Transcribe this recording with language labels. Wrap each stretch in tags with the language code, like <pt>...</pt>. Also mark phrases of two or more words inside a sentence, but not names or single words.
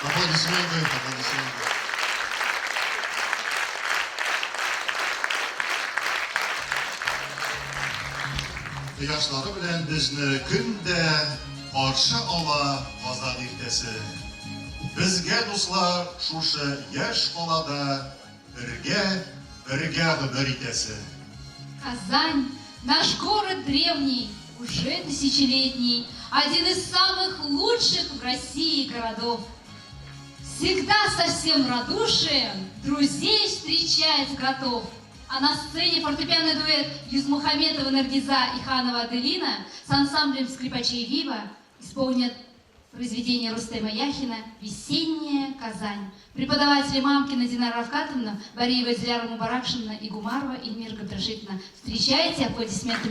<ru>Аплодисменты, аплодисменты.</ru> <tt>Кояшлары белән безне көндә каршы ала Казан иртәсе. Безгә дуслар шушы яшь калада бергә гомер итәсе.</tt> <ru>Казань, наш город древний, уже тысячелетний, один из самых лучших в России городов. Всегда со всем радушием друзей встречать готов. А на сцене фортепианный дуэт Юзмухаметова Наргиза и Ханова Аделина с ансамблем скрипачей Вива исполнят произведение Рустема Яхина «Весенняя Казань». Преподаватели Мамкина Динара Равкатовна, Бариева Диляра Мубаракшина и Гумарова Ильмира Габдрашитовна. Встречайте аплодисментами.</ru>